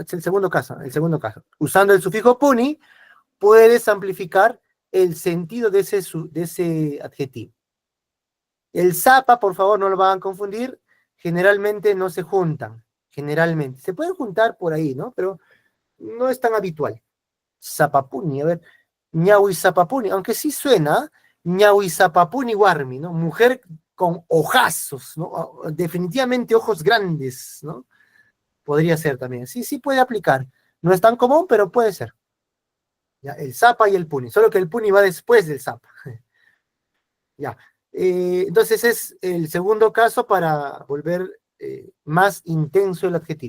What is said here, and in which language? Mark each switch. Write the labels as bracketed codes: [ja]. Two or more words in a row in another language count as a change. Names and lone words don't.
[es] Es el segundo caso, Usando el sufijo puni, puedes amplificar el sentido de ese adjetivo. El zapa, por favor, no lo van a confundir, generalmente no se juntan, generalmente. Se pueden juntar por ahí, ¿no? Pero no es tan habitual. [qu] Zapapuni, [es] a ver, [qu] ñawi zapapuni, [es] aunque sí suena, [qu] ñawi zapapuni warmi, [es] ¿no? Mujer con ojazos, ¿no? Definitivamente ojos grandes, ¿no? Podría ser también. Sí, sí puede aplicar. No es tan común, pero puede ser. ¿Ya? El zapa y el puni, solo que el puni va después del zapa. Ya. Entonces es el segundo caso para volver más intenso el adjetivo.